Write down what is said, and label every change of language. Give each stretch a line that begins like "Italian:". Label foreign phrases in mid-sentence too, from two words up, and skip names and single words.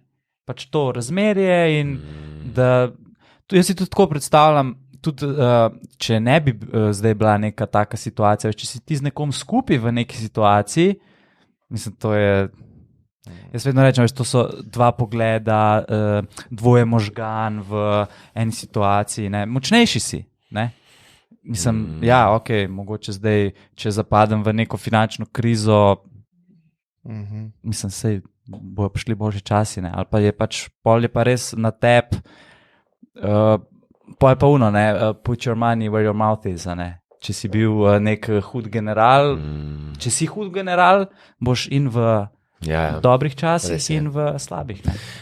Slovenian: Pač to razmerje in da, jaz si tudi tako predstavljam, tudi če ne bi zdaj bila neka taka situacija, če si ti z nekom skupaj v neki situaciji, mislim, to je, jaz vedno rečem, to so dva pogleda, dvoje možgan v eni situaciji, ne, močnejši si, ne. Mislim, ja, ok, mogoče zdaj, če zapadem v neko finančno krizo, Mislim, sej bojo prišli boljši časi, ne? Ali pa je pač pol je pa res na tep, pol je pa uno, ne?
English: Put your money where your mouth is,
Slovenian: ne? Če si bil nek hud general, če si hud general, boš in v dobrih časih in v slabih. Ne?